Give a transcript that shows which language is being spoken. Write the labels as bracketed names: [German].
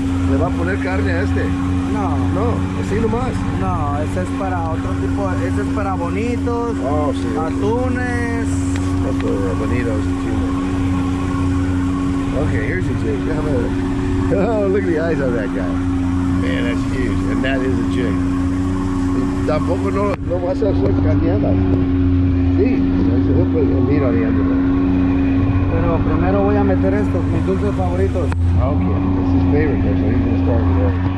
[Spanish] ¿Le va a poner carne a este? No. No, así nomás. No, ese es para otro tipo, ese es para bonitos, Oh, sí. atunes. [English] That's for bonitos and tuna. Okay, here's your jig. Oh, look at the eyes on that guy. Man, that's huge. And that is a jig. [Spanish] Tampoco no vas a hacer cañadas. [English] Sí, he'll put meat on the end of it. [Spanish] Pero primero voy a meter estos, mis dulces favoritos. [English] Okay, this is his favorite there, so he's going to start with that.